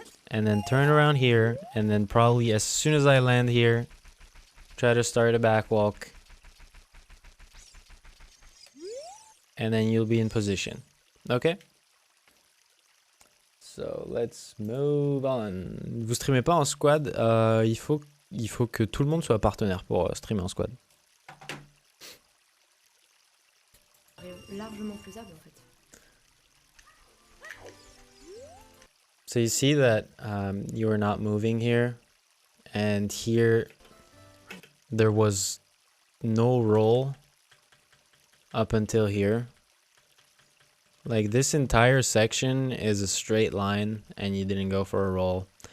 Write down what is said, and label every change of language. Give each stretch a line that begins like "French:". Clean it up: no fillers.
English: And then turn around here and then probably as soon as I land here, try to start a back walk. And then you'll be in position. Okay? So let's move on.
French: Vous streamez pas en squad, il faut que tout le monde soit partenaire pour streamer en squad. Largement faisable en fait.
English: So you see that you are not moving here, and here there was no roll up until here. Like this entire section is a straight line and you didn't go for a roll.